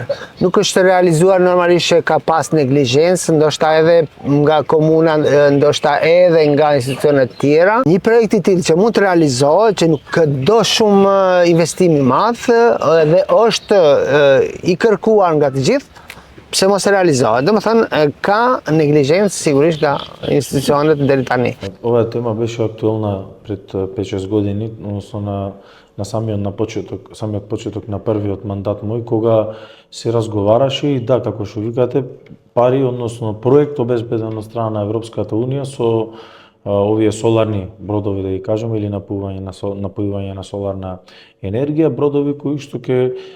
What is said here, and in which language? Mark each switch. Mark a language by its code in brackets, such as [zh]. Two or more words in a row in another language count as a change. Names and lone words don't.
[sq] Nuk është realizuar normalisht që ka pas neglizhencë, ndoshta edhe nga komuna, ndoshta edhe nga institucionet tjera. Një projekt i tillë që mund të realizohet, që nuk do shumë investim i madh dhe është i kërkuar nga të gjithë, pse mos e realizohet? Domethënë ka neglizhencë sigurisht nga institucionet deri tani. [mk] Ova tema беше актуална пред 5-6 години, односно на самиот почеток на првиот мандат мој, кога се разговараше и да, како што викате, пари, односно проект обезбеден од страна на Европската унија со овие соларни бродови, да ги кажеме, или напојување на соларна енергија, бродови кои што ќе